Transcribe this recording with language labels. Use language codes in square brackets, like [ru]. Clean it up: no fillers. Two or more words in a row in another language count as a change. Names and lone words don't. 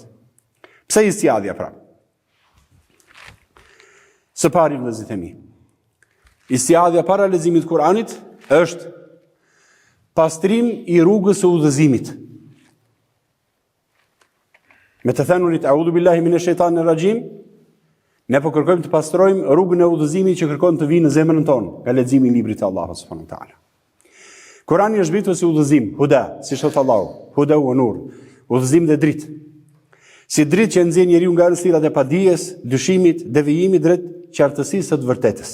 [sq] Pse istiadhja pra? Së pari vëllezërit e mi. Istiadhja para leximit të Kuranit është pastrim i rrugës së udhëzimit. Me të thënurit [ar] أعوذ بالله من الشيطان الرجيم, [sq] ne po kërkojmë të pastrojmë rrugën e udhëzimit që kërkon të vinë në zemrën tonë nga leximi i librit të Allahut [ar] سبحانه وتعالى. [sq] Kurani është zbritur si udhëzim, huda, si thot Allahu, [ar] هدى ونور, [sq] udhëzim dhe dritë. Si dritë që nxjerr njeriu nga errësirat e padijes, dyshimit, devijimit drejt qartësisë së të vërtetës.